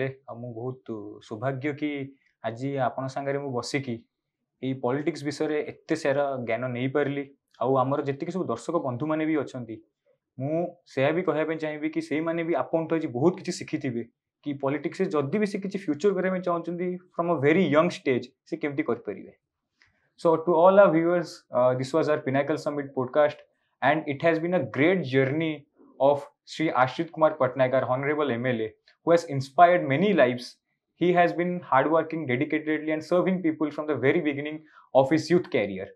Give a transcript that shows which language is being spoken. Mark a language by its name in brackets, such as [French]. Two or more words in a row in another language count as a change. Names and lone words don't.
[Odia] ଆଉ ମୁଁ ବହୁତ ସୌଭାଗ୍ୟ କି ଆଜି ଆପଣଙ୍କ ସାଙ୍ଗରେ ମୁଁ ବସିକି ଏଇ ପଲିଟିକ୍ସ ବିଷୟରେ ଏତେ ସାରା ଜ୍ଞାନ ନେଇପାରିଲି। ଆଉ ଆମର ଯେତିକି ସବୁ ଦର୍ଶକ ବନ୍ଧୁମାନେ ବି ଅଛନ୍ତି, ମୁଁ ସେୟା ବି କହିବା ପାଇଁ ଚାହିଁବି କି ସେଇମାନେ ବି ଆପଣଠୁ ଆଜି ବହୁତ କିଛି ଶିଖିଥିବେ କି ପଲିଟିକ୍ସରେ ଯଦି ବି ସେ କିଛି ଫ୍ୟୁଚର କରିବା ପାଇଁ ଚାହୁଁଛନ୍ତି, [English] from a very young stage [Odia] ସେ କେମିତି କରିପାରିବେ। [English] So to all our viewers, this was our Pinnacle Summit podcast, and it has been a great journey of Sri Ashrit Kumar Patnaik, our Honorable MLA, who has inspired many lives. He has been hardworking, dedicatedly, and serving people from the very beginning of his youth career.